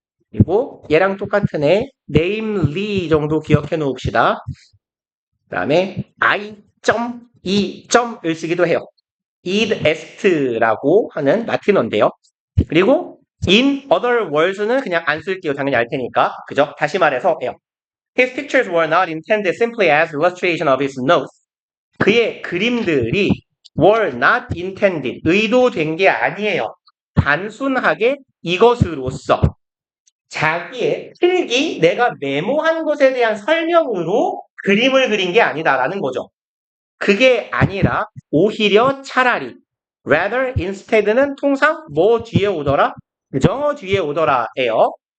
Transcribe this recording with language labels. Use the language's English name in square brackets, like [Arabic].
[Korean] 그리고 얘랑 똑같은 애 namely 정도 기억해 놓읍시다. 그 다음에 I.E.을 쓰기도 해요. id est라고 하는 라틴어인데요. 그리고 [English] in other words [Korean] 는 그냥 안 쓸게요. 당연히 알 테니까. 그죠? 다시 말해서예요. [English] His pictures were not intended simply as illustration of his notes. [Korean] 그의 그림들이 [English] were not intended, [Korean] 의도된 게 아니에요. 단순하게 이것으로써 자기의 필기, 내가 메모한 것에 대한 설명으로 그림을 그린 게 아니다라는 거죠. 그게 아니라 오히려 차라리 rather instead는 통상 뭐 뒤에 오더라? 부정어 뒤에 오더라예요.